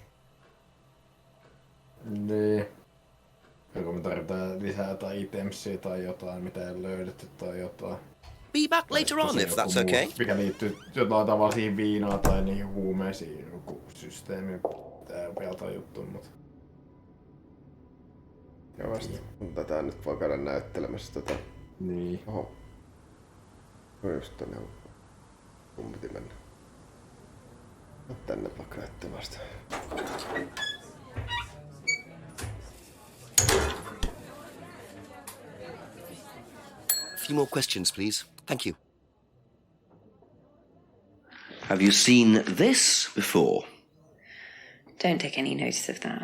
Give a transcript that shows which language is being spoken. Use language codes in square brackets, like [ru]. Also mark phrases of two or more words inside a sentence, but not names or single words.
[fi] Niin. Joko me tarvitaan lisää tai itemsia tai jotain, mitä ei löydetty tai jotain. [en] Be back later on, if that's okay. [fi] Mikä liittyy jotain tavalla siihen viinaan tai niihin huumeisiin, joku systeemi. Tää on vielä jotain juttu, mutta... Ja vasta. Tätä nyt voi käydä näyttelemässä tätä. Niin. Oho. Just tänne on. Mun piti mennä. Tänne vaikka näyttämästä. [en] A few more questions, please. Thank you. Have you seen this before? Don't take any notice of that.